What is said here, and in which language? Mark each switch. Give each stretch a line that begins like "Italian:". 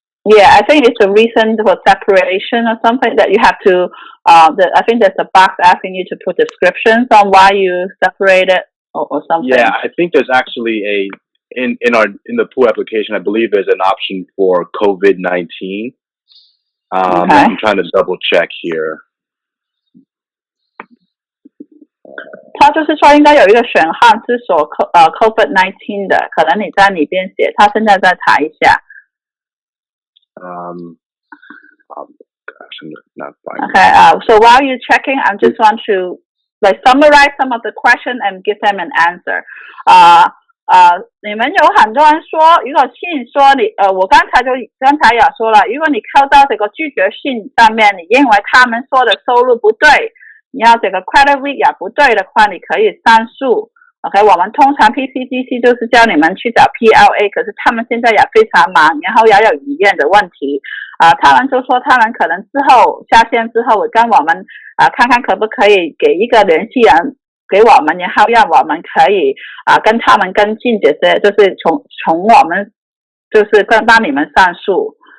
English: Yeah, I think it's a reason for separation or something that you have to, I think there's a box asking you to put descriptions on why you separated or something. Yeah, I think there's actually in the pool application, I believe there's an option for COVID-19. Okay. I'm trying to double check here.
Chinese: 道就是说应该有一个选项是说COVID-19 的，可能你在里边写，他现在在查一下。
English: Gosh, I'm not finding. Okay, so while you're checking, I just want to summarize some of the question and give them an answer.
Chinese: 你们有很多人说，如果信说你我刚才也说了，如果你扣到这个拒绝信上面，你认为他们说的收入不对，你要这个 credit week 也不对的话，你可以上诉。 OK， 我们通常 PCDC 就是叫你们去找 PLA， 可是他们现在也非常忙，然后也有医院的问题他们就说他们可能之后下线之后会跟我们看看可不可以给一个联系人给我们，然后让我们可以跟他们跟进这些，就是从我们就是帮你们上诉。